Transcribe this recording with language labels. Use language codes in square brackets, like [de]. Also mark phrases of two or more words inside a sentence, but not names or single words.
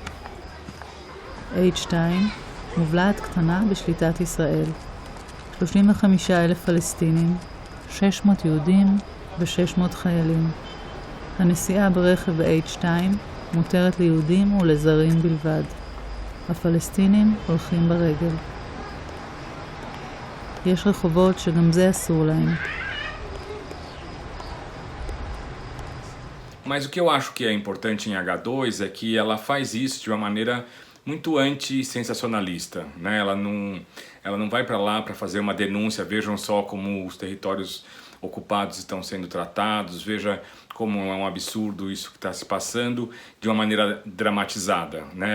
[he] H2 מובלעת קטנה בשליטת ישראל, 35,000 פלסטינים, 600 יהודים ו-600 חיילים. הנסיעה ברכב ב-H2 מותרת ליהודים ולזרים בלבד. הפלסטינים הולכים ברגל. יש רחובות שגם זה אסור להם. [pt] Mas o que eu acho que é importante em H2 é que ela faz isso de uma maneira muito anti-sensacionalista, né? Ela não vai para lá para fazer uma denúncia, vejam só como os territórios ocupados estão sendo tratados, veja como é um absurdo isso que está se passando, de uma maneira dramatizada, né?